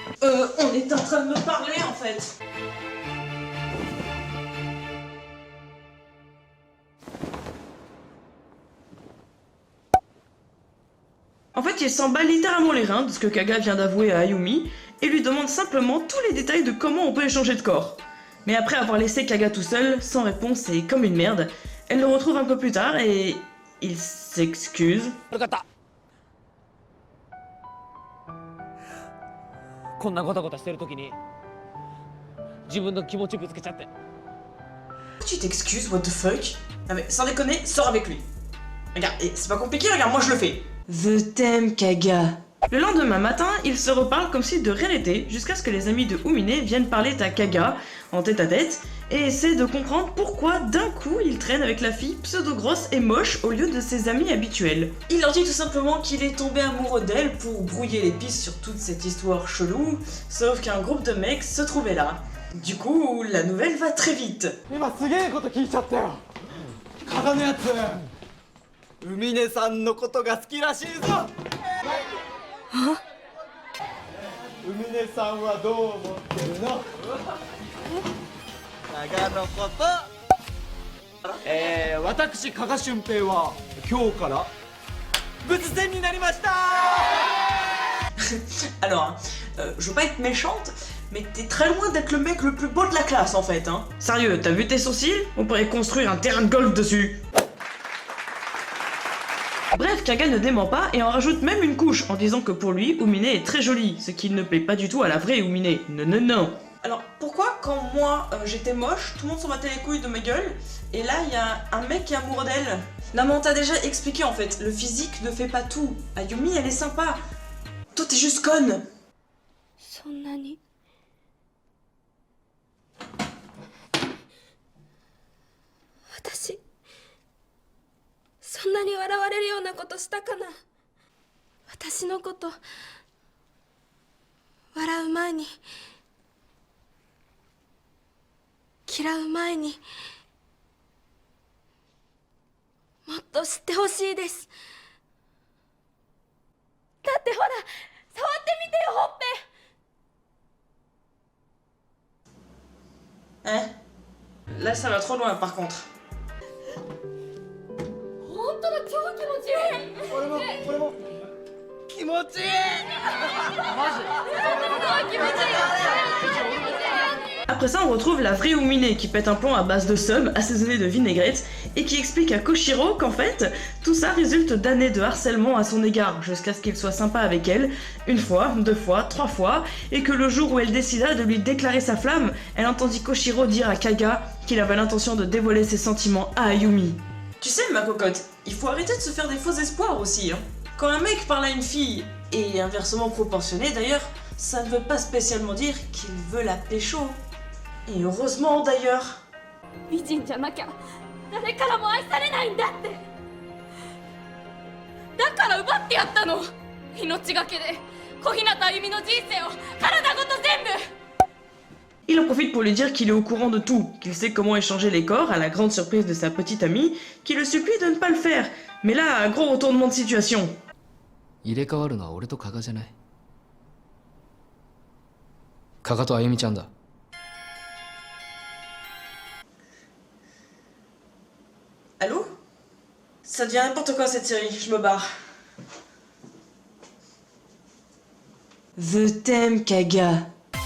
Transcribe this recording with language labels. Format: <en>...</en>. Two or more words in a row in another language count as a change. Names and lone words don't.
<fr>On est en train de me parler en fait. En fait, il s'en bat littéralement les reins de ce que Kaga vient d'avouer à Ayumi et lui demande simplement tous les détails de comment on peut échanger de corps. Mais après avoir laissé Kaga tout seul, sans réponse et comme une merde, elle le retrouve un peu plus tard et il s'excuse.</fr> <ja>悪かったこんなゴタゴタしてる時に自分の気持ちぶつけちゃって</ja> <fr>Tu t'excuses,</fr> <en>what the fuck?</en> <fr>Ah mais sans déconner, sors avec lui. Regarde, et c'est pas compliqué, regarde, moi je le fais. Je t'aime, Kaga. Le lendemain matin, ils se reparlent comme si de rien n'était, jusqu'à ce que les amis de Umine viennent parler à Kaga, en tête à tête, et essaient de comprendre pourquoi d'un coup il traîne avec la fille pseudo-grosse et moche au lieu de ses amis habituels. Il leur dit tout simplement qu'il est tombé amoureux d'elle pour brouiller les pistes sur toute cette histoire chelou, sauf qu'un groupe de mecs se trouvait là. Du coup, la nouvelle va très vite.</fr> <ja>今すげえこと聞いちゃったよ加賀のやつ海音さんのことが好きらしいぞ海音さんはどう思ってるの加賀のこと私加賀俊平は今日から仏前になりました</ja> <fr>Alors, je veux pas être méchante, mais t'es très loin d'être le mec le plus beau de la classe en fait, hein. Sérieux, t'as vu tes sourcils? On pourrait construire un terrain de golf dessus. Bref, Kaga ne dément pas et en rajoute même une couche en disant que pour lui, Umine est très jolie, ce qui ne plaît pas du tout à la vraie Umine. Non, non, non. Alors, pourquoi quand moi j'étais moche, tout le monde s'en battait les couilles de ma gueule, et là il y a un mec qui est amoureux d'elle? Non mais on t'a déjà expliqué en fait, le physique ne fait pas tout. Ayumi elle est sympa. Toi t'es juste conne.</fr> <ja>そんなに私そんなに笑われるようなことしたかな私のこと笑う前に嫌う前にもっと知ってほしいですだってほら触ってみてよほっぺ</ja> <fr>Hein? Là ça va trop loin par contre.</fr> <ja>本当だ超気持ちいい俺も気持ちいい</ja> <fr>Après ça, on retrouve la vraie Umine qui pète un plomb à base de seum assaisonné de vinaigrette et qui explique à Koshiro qu'en fait, tout ça résulte d'années de harcèlement à son égard jusqu'à ce qu'il soit sympa avec elle, une fois, deux fois, trois fois, et que le jour où elle décida de lui déclarer sa flamme, elle entendit Koshiro dire à Kaga qu'il avait l'intention de dévoiler ses sentiments à Ayumi. Tu sais, ma cocotte, il faut arrêter de se faire des faux espoirs aussi, hein. Quand un mec parle à une fille, et inversement proportionné d'ailleurs, ça ne veut pas spécialement dire qu'il veut la pécho. Et heureusement d'ailleurs.</fr> <ja>美人じゃなきゃ誰からも愛されないんだってだから奪ってやったの命がけで小日向あゆみの人生を体ごと全部</ja> <fr>Il en profite pour lui dire qu'il est au courant de tout, qu'il sait comment échanger les corps à la grande surprise de sa petite amie, qui le supplie de ne pas le faire. Mais là, gros retournement de situation.</fr> <ja>入れ替わるのは俺と加賀じゃない加賀とあゆみちゃんだ</ja> <fr>Allô? Ça devient n'importe quoi cette série, je me barre. Je t'aime, Kaga.</fr>